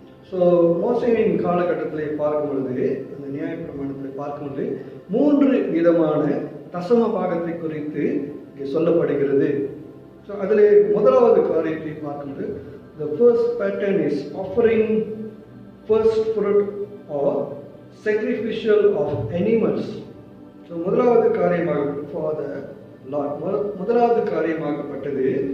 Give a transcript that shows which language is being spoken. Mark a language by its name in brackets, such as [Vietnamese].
[Tamil] So மோசேவின் காலகட்டத்திலே பார்க்கும் பொழுது, அந்த நியாய பிரமாணத்தில் பார்க்கும் பொழுது 3 விதமான தசம பாகத்தை குறித்து இங்கே சொல்லப்படுகிறது. ஸோ அதில் முதலாவது காரியத்தை பார்க்கும்போது [English] the first pattern is offering first fruit or sacrificial of animals. [Tamil] So முதலாவது காரியமாக [English] for the Lord, [Tamil] முதலாவது காரியமாகப்பட்டது.